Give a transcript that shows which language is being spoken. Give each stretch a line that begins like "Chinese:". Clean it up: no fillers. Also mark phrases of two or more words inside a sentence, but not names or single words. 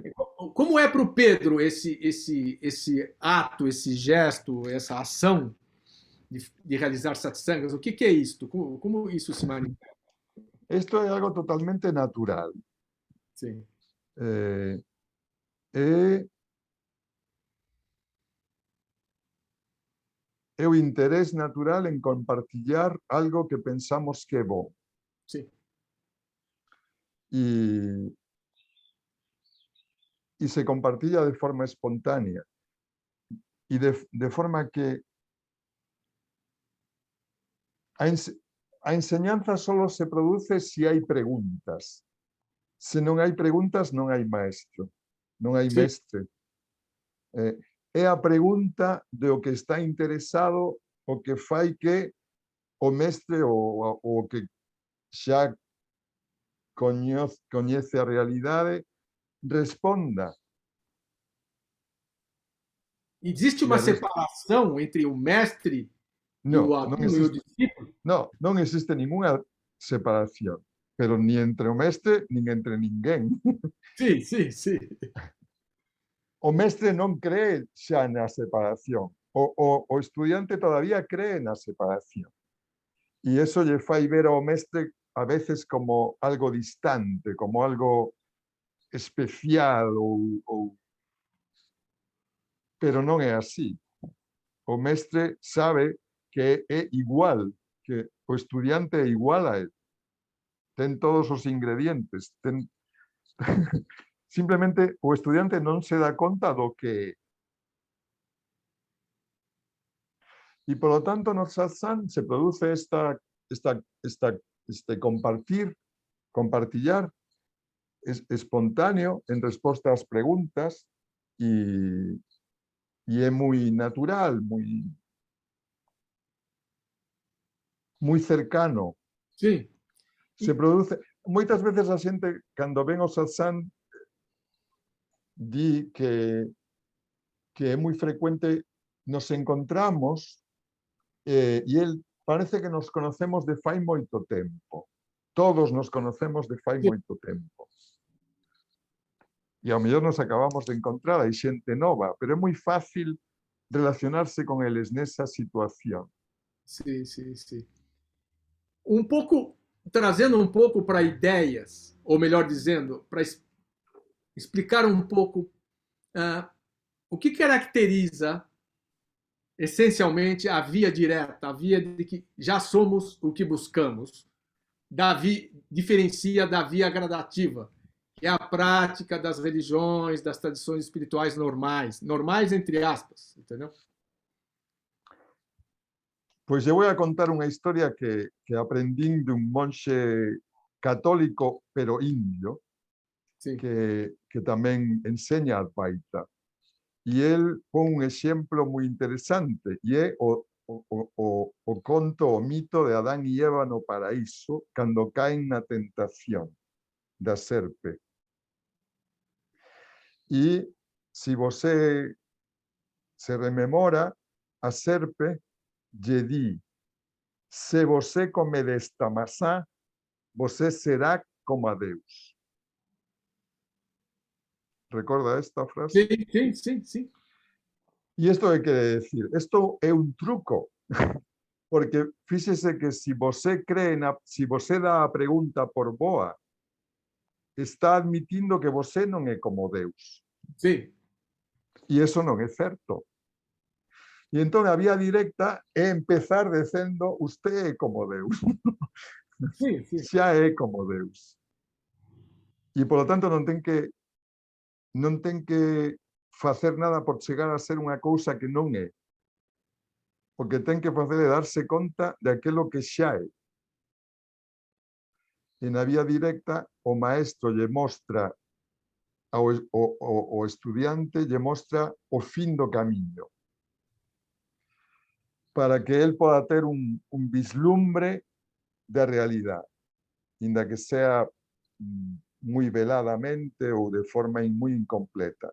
Portuguese: Como é para o Pedro esse ato, esse gesto, essa ação de realizar satsangas? O que é isto? Como isso se manifesta?
Galician: Esto é algo totalmente natural.
Portuguese: Sim.
Galician: É, é o interés natural en compartillar algo que pensamos que é bom.
Portuguese: Sim.
Galician: Y se compartilla de forma espontánea.
Spanish: Y de forma que a enseñanza solo se produce si hay preguntas.
Galician: Se non hai preguntas, non hai maestro, non hai
Portuguese: Sim.
Galician: mestre. É a pregunta de o que está interesado o que fai que o mestre ou o que xa coñece a realidade responda.
Portuguese: Existe
Galician: E
Portuguese: uma a separação entre o mestre e o
Galician: non, non
Portuguese: aluno e o
Galician: existe,
Portuguese: discípulo?
Galician: non existe ninguna separación, pero ni entre o mestre, nin entre ninguén.
Portuguese: Sim, sim, sim.
Galician: O mestre non cree xa na separación. O estudiante todavía cree na separación. E iso lle fai ver ao mestre a veces como algo distante, como algo especial pero non é así. O mestre sabe que é igual, que o estudiante é igual a él. Ten todos os ingredientes, simplemente o estudiante non se dá conta do que é.
Spanish: Y por lo tanto en el satsang se produce este compartillar espontáneo en respuesta a las preguntas y es muy natural, muy cercano.
Portuguese: Sim.
Spanish: Se produce, muchas veces la gente cuando ven o satsang di que es muy frecuente, nos encontramos y él parece que nos conocemos
Galician: de fai moito tempo.
Spanish: Todos nos conocemos
Galician: de fai moito tempo. E ao mellor nos acabamos de encontrar, hai xente nova, pero é moi fácil relacionarse con eles nesa situación.
Portuguese: Sim, sim, sim. Um pouco, trazendo um pouco para ideias, ou melhor dizendo, para explicar um pouco o que caracteriza essencialmente a via direta, a via de que já somos o que buscamos, diferencia da via gradativa, que é a prática das religiões, das tradições espirituais normais, normais entre aspas, entendeu?
Galician: Pois eu vou contar unha historia que aprendín dun monxe católico, pero indio,
Portuguese: Sim.
Galician: que tamén enseña Advaita. E ele pon un exemplo moi interesante, e é o conto, o mito de Adán e Eva no paraíso, cando caen na tentación da serpe. E se você se rememora, a serpe lle di:
Portuguese: se você comer esta maçã, você será como a Deus.
Galician: Recorda esta frase?
Portuguese: Sim, sim, sim, sim.
Galician: E isto é quere decir, isto é un truco, porque fíxese que se você cree se você dá a pregunta por boa, está admitindo que você non é como Deus.
Portuguese: Sim.
Galician: E iso non é certo. E entón a vía directa é empezar dicendo usted é como Deus.
Portuguese: Sim, sim.
Galician: Xa é como Deus. E, polo tanto, non ten que facer nada por chegar a ser unha cousa que non é. O que ten que facer é darse conta de aquilo que xa é. E na vía directa, o maestro lle mostra ao estudiante, lle mostra o fin do camiño, para que él poda ter un vislumbre da realidade, inda que sea moi veladamente ou de forma moi incompleta.